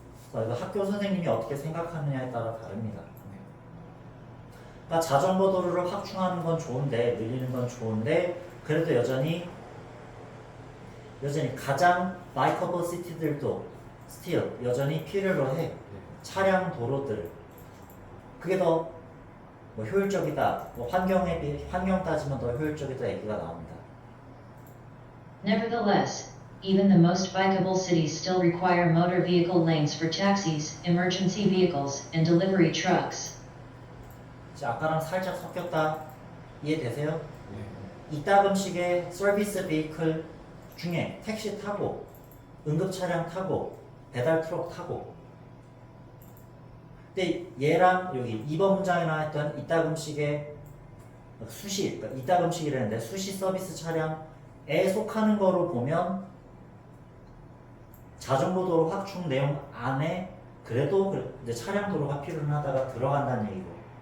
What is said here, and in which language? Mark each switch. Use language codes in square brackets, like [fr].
[ko] 그래서 이거 학교 선생님이 어떻게 생각하느냐에 따라 다릅니다. 그러니까 자전거 도로를 확충하는 건 좋은데, 늘리는 건 좋은데 그래도 여전히 가장 바이커블 시티들도 스틸 여전히 필요로 해. 차량 도로들. 그게 더 뭐 효율적이다. 뭐 환경에 비해 환경 따지면 더 효율적이다 얘기가 나옵니다. [en] Nevertheless, even the most bikeable cities still require motor vehicle lanes for taxis, emergency vehicles, and delivery trucks. [ko] 자, 아까랑 살짝 섞였다. 이해되세요? 이따금씩의 서비스 베이클 중에 택시 타고, 응급차량 타고, 배달 트럭 타고. 근데 얘랑 여기 2번 문장에 나왔던 이따금씩의 수시, 그러니까 이따금씩이라는데 수시 서비스 차량에 속하는 거로 보면 자전거 도로 확충 내용 안에 그래도 이제 차량 도로가 필요는 하다가 들어간다는 얘기고.